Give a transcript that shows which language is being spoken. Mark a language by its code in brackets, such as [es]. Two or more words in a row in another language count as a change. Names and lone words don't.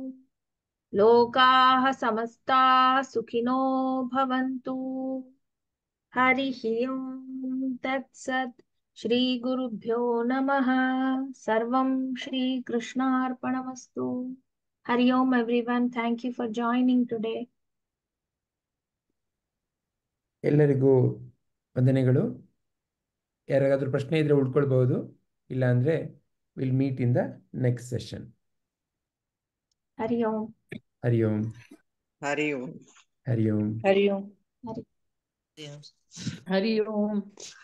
[sa] लोकाः समस्ताः सुखिनो भवन्तु. हरिः ओम तत्सत्. श्री गुरुभ्यो नमः. सर्वं श्री कृष्णार्पणमस्तु. हरि ओम एवरीवन. [en] thank you for joining today. [kn] ಎಲ್ಲರಿಗೂ ವಂದನೆಗಳು. ಯಾರಿಗಾದ್ರೂ ಪ್ರಶ್ನೆ ಇದ್ರೆ ಉಳ್ಕೊಳ್ಬಹುದು, ಇಲ್ಲ ಅಂದ್ರೆ [en] will meet in the next session. [sa] हरि ओम. ಹರಿ ಓಂ. हरि ओम. ಹರಿ ಓಂ. ಹರಿ ಓಂ. ಹರಿ ಹರಿ ಓಂ.